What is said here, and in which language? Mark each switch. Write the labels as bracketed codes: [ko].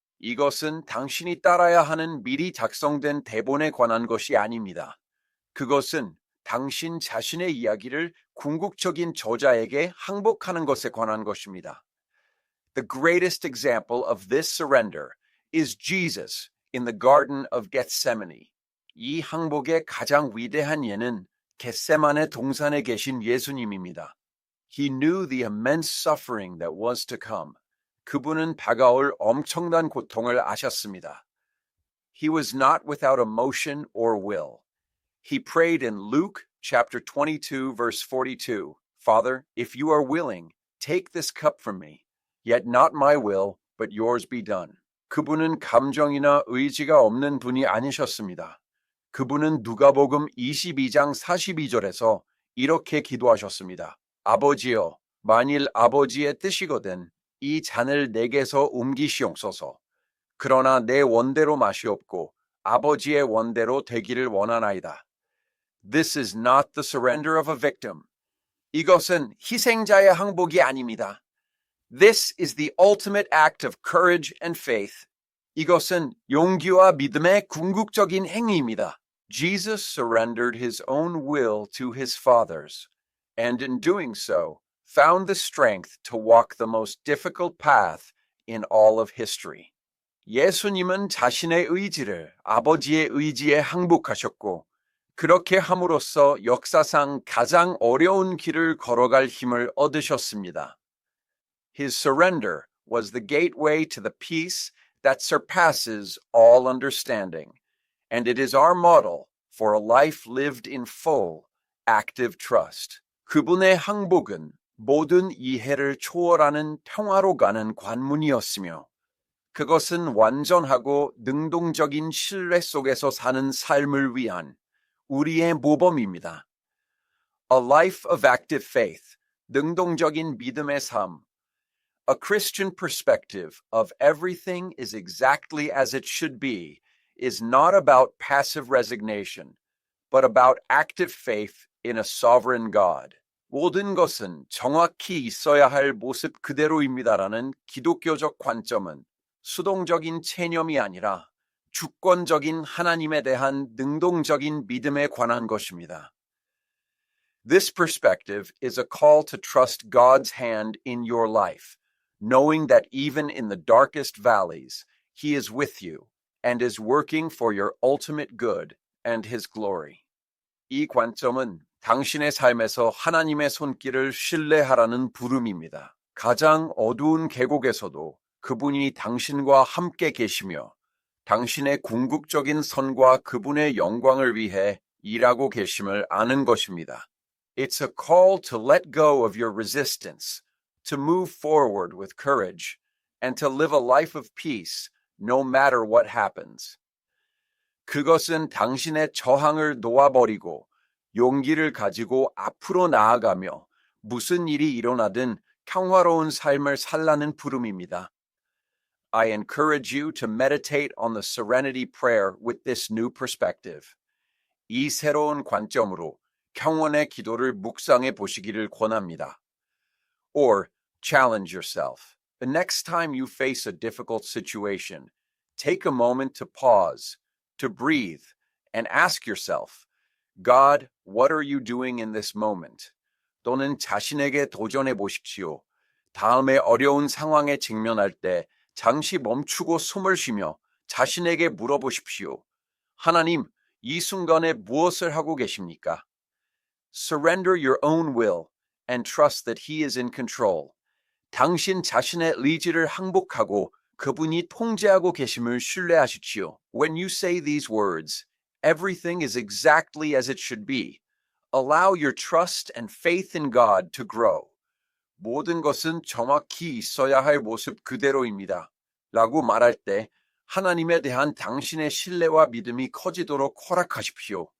[ko] 이것은 당신이 따라야 하는 미리 작성된 대본에 관한 것이 아닙니다. 그것은 당신 자신의 이야기를 궁극적인 저자에게 항복하는 것에 관한 것입니다. [en] The greatest example of this surrender is Jesus in the Garden of Gethsemane. [ko] 이 항복의 가장 위대한 예는 겟세마네 동산에 계신 예수님입니다. [en] He knew the immense suffering that was to come. [ko] 그분은 다가올 엄청난 고통을 아셨습니다. [en] He was not without emotion or will. He prayed in Luke chapter 22, verse 42, Father, if you are willing, take this cup from me, yet not my will, but yours be done. [ko] 그분은 감정이나 의지가 없는 분이 아니셨습니다. 그분은 누가복음 22장 42절에서 이렇게 기도하셨습니다. 아버지여, 만일 아버지의 뜻이거든 이 잔을 내게서 옮기시옵소서. 그러나 내 원대로 마시옵고 아버지의 원대로 되기를 원하나이다. [en] This is not the surrender of a victim. [ko] 이것은 희생자의 항복이 아닙니다. [en] This is the ultimate act of courage and faith. [ko] 이것은 용기와 믿음의 궁극적인 행위입니다. [en] Jesus surrendered his own will to his Father's, and in doing so, found the strength to walk the most difficult path in all of history. [ko] 예수님은 자신의 의지를 아버지의 의지에 항복하셨고, 그렇게 함으로써 역사상 가장 어려운 길을 걸어갈 힘을 얻으셨습니다. [en] His surrender was the gateway to the peace that surpasses all understanding, and it is our model for a life lived in full, active trust. [ko] 그분의 항복은 모든 이해를 초월하는 평화로 가는 관문이었으며, 그것은 완전하고 능동적인 신뢰 속에서 사는 삶을 위한 우리의 모범입니다. [en] A life of active faith, [ko] 능동적인 믿음의 삶. [en] A Christian perspective of everything is exactly as it should be is not about passive resignation, but about active faith in a sovereign God. [ko] 모든 것은 정확히 있어야 할 모습 그대로입니다라는 기독교적 관점은 수동적인 체념이 아니라 주권적인 하나님에 대한 능동적인 믿음에 관한 것입니다. [en] This perspective is a call to trust God's hand in your life, knowing that even in the darkest valleys, He is with you and is working for your ultimate good and His glory. [ko] 이 관점은 당신의 삶에서 하나님의 손길을 신뢰하라는 부름입니다. 가장 어두운 계곡에서도 그분이 당신과 함께 계시며 당신의 궁극적인 선과 그분의 영광을 위해 일하고 계심을 아는 것입니다. [en] It's a call to let go of your resistance, to move forward with courage, and to live a life of peace no matter what happens. [ko] 그것은 당신의 저항을 놓아버리고 용기를 가지고 앞으로 나아가며 무슨 일이 일어나든 평화로운 삶을 살라는 부름입니다. [en] I encourage you to meditate on the serenity prayer with this new perspective. [ko] 이 새로운 관점으로 평온의 기도를 묵상해 보시기를 권합니다. [en] Or challenge yourself. The next time you face a difficult situation, take a moment to pause, to breathe, and ask yourself, God, what are you doing in this moment? [ko] 또는 자신에게 도전해 보십시오. 다음에 어려운 상황에 직면할 때 잠시 멈추고 숨을 쉬며 자신에게 물어보십시오. 하나님, 이 순간에 무엇을 하고 계십니까? [en] Surrender your own will and trust that He is in control. [ko] 당신 자신의 의지를 항복하고 그분이 통제하고 계심을 신뢰하십시오. [en] When you say these words, everything is exactly as it should be. Allow your trust and faith in God to grow. [ko] 모든 것은 정확히 있어야 할 모습 그대로입니다. 라고 말할 때 하나님에 대한 당신의 신뢰와 믿음이 커지도록 허락하십시오.